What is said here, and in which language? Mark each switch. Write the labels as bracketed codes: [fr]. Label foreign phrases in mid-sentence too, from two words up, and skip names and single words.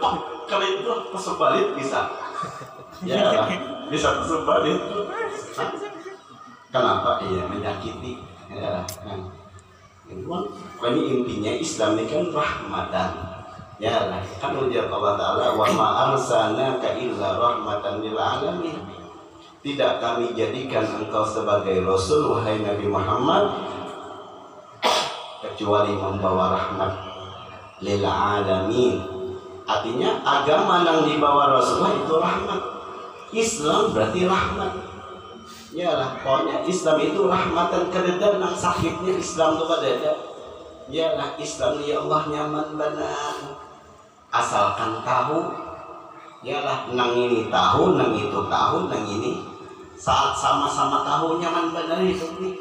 [id] Kalau itu tersebalik bisa, ya bisa tersebalik. Kenapa? Iya menyakiti. Ya, kan. Ini intinya Islam ini kan rahmatan. Ya, kan ujar Allah Taala, [ar] وما أرسلناك إلا رحمة للعالمين. [id] Tidak kami jadikan engkau sebagai Rasul wahai Nabi Muhammad kecuali membawa rahmat [ar] للعالمين. [id] Artinya agama yang dibawa Rasulullah itu rahmat. [bjn] Islam berarti rahmat. Yalah, pokoknya Islam itu rahmatan keredan nang sakitnya Islam itu kadada. Yalah Islam [ar] يا الله [bjn] nyaman benar. Asalkan tahu, yalah nang ini tahu, nang itu tahu, nang ini saat sama-sama tahu nyaman benar hidup nih.